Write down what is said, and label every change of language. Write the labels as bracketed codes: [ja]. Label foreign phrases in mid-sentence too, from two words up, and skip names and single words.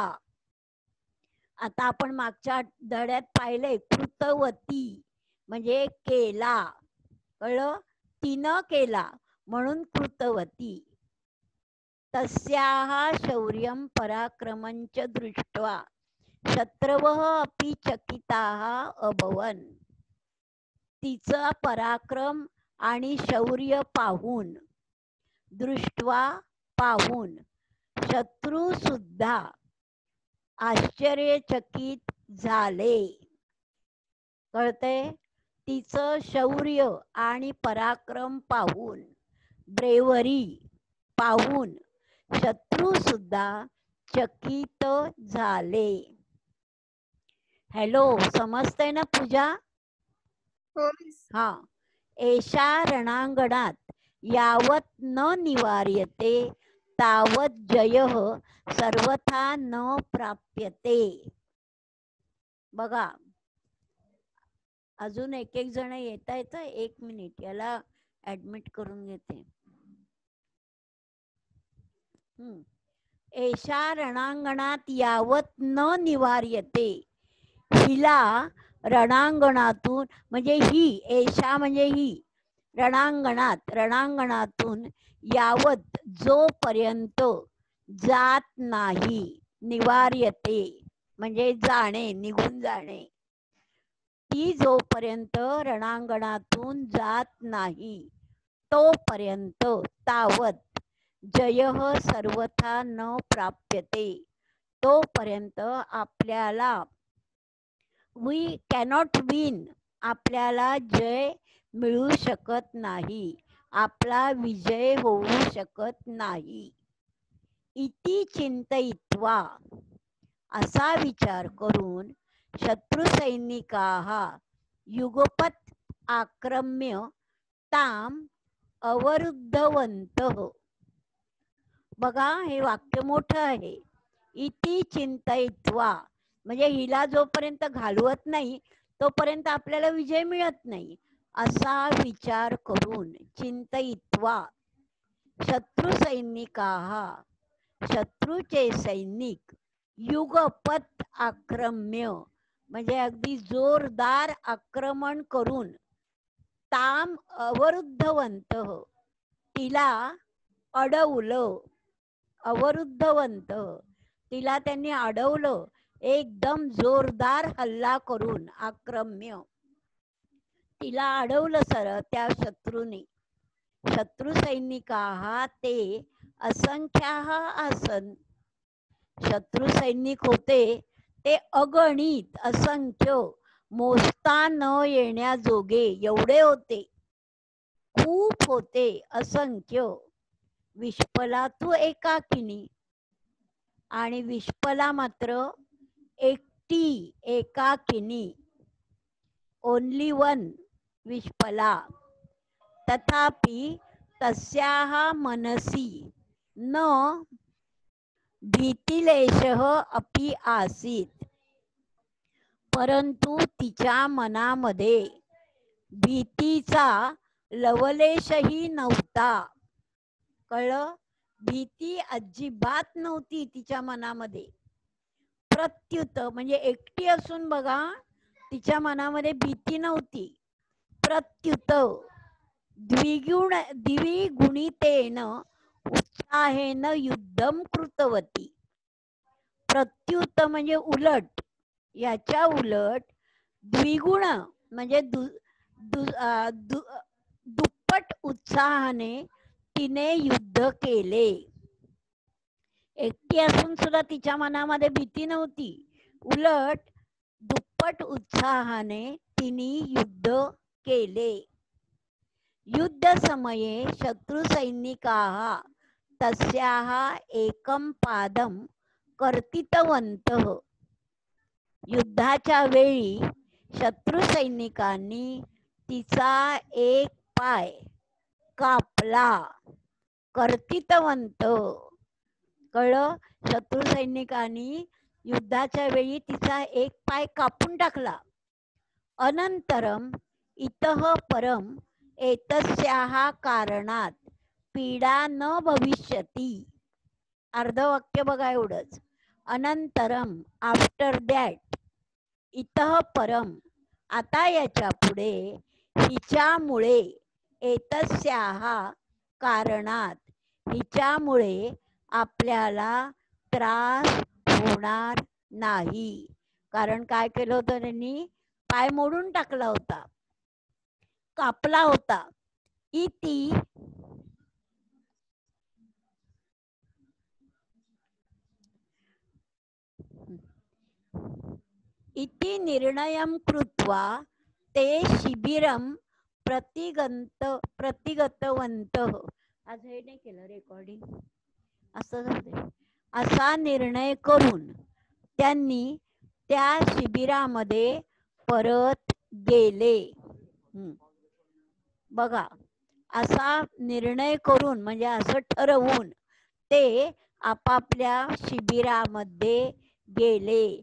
[mr] आता आपण मागच्या धड्यात पाहिलंय कृतवती म्हणजे केला, कळलं, तिनं केला म्हणून कृतवती. [sa] तस्याः शौर्यं पराक्रमञ्च दृष्ट्वा शत्रवः अपि चकिताः अभवन्. [mr] तिचा पराक्रम आणि शौर्य पाहून, दृष्ट्वा पाहून, शत्रू सुद्धा आश्चर्यचकित झाले. कळतंय? तिचं शौर्य आणि पराक्रम पाहून, ब्रेवरी पाहून शत्रू सुद्धा चकित झाले. हॅलो, समजतंय ना पूजा? हो. हा. [sa] एषा रणांगणात यावत न निवार्यते तावत जयः सर्वथा न प्राप्यते. [mr] बघा, अजून एक एक जण येत आहेत. 1 मिनिट, याला ऍडमिट करून घेते. [sa] एषा रणांगणात यावत न निवार्यते. [mr] हिला रणांगणातून म्हणजे ही, एषा म्हणजे ही, रणांगणातून यावत जोपर्यंत जात नाही, निवार्यते म्हणजे जाणे, निघून जाणे. ती जोपर्यंत रणांगणातून जात नाही तोपर्यंत [sa] तावत जयः सर्वथा न प्राप्यते. [mr] तोपर्यंत आपल्याला [en] we cannot win, [mr] आपल्याला जय मिळू शकत नाही, आपला विजय होऊ शकत नाही. [sa] इति चिंतयित्वा, [mr] असा विचार करून [sa] शत्रुसैनिकाः युगपत आक्रम्य ताम अवरुद्धवन्तः. [mr] बघा, हे वाक्य मोठं आहे. [sa] इति चिंतयित्वा [mr] म्हणजे हिला जोपर्यंत घालवत नाही तोपर्यंत आपल्याला विजय मिळत नाही, असा विचार करून, चिंतयित्वा, शत्रुसैनिकाः, शत्रूचे सैनिक, [sa] युगपत आक्रम्य [mr] म्हणजे अगदी जोरदार आक्रमण करून, [sa] ताम अवरुद्धवन्तः [mr] तिला अडवलं, अवरुद्धवन्तः तिला त्यांनी अडवलं, एकदम जोरदार हल्ला करून, आक्रम्य तिला अडवलं सर त्या शत्रूने. [sa] शत्रु सैनिकाः ते असंख्याः आसन. [mr] शत्रु सैनिक होते ते अगणित, असंख्य, मोजता न येण्याजोगे एवढे होते, खूप होते, असंख्य. विष्पला [sa] तू एकाकिनी, [mr] आणि विष्पला मात्र एकटी, एकाकिनी, [en] only one [mr] विष्पला. [sa] तथापि तस्याः मनसि न भीतिलेशः अपि आसीत्. [mr] परंतु तिच्या मनामध्ये भीतीचा लवलेशही नव्हता. कळलं? भीती अजिबात नव्हती तिच्या मनामध्ये. प्रत्युत म्हणजे एकटी असून बघा, तिच्या मनामध्ये भीती नव्हती. [sa] प्रत्युत द्विगुणितेन उत्साहेन युद्धम कृतवती. [mr] प्रत्युत म्हणजे उलट, याच्या उलट द्विगुण म्हणजे दुप्पट उत्साहाने तिने युद्ध केले. एकटी असून सुद्धा तिच्या मनामध्ये भीती नव्हती, उलट दुप्पट उत्साहाने तिने युद्ध केले. [sa] युद्ध समये शत्रु सैनिकाः तस्याः एकं पादं कर्तितवन्तः. [mr] युद्धाच्या वेळी शत्रु सैनिकांनी तिचा एक पाय कापला. कर्तितवंत कळलं, शत्रू सैनिकांनी युद्धाच्या वेळी तिचा एक पाय कापून टाकला. [sa] अनंतरम इतः परम एतस्याः कारणात पीडा न भविष्यती. [mr] अर्धवाक्य बघा एवढंच. अनंतरम [en] after that, [sa] इतः परम [mr] आता याच्या पुढे, हिच्यामुळे, [sa] एतस्याः कारणात [mr] हिच्यामुळे आपल्याला त्रास होणार नाही. कारण काय केलं होतं त्यांनी, पाय मोडून टाकला होता, कापला होता. [sa] इति इति निर्णयं कृत्वा ते शिबिरं प्रतिगतवन्तः. [mr] आज हे नाही केलं रेकॉर्डिंग, असं झालं. असा निर्णय करून त्यांनी त्या शिबिरामध्ये परत गेले. बघा, असा निर्णय करून म्हणजे असं ठरवून ते आपापल्या शिबिरामध्ये गेले.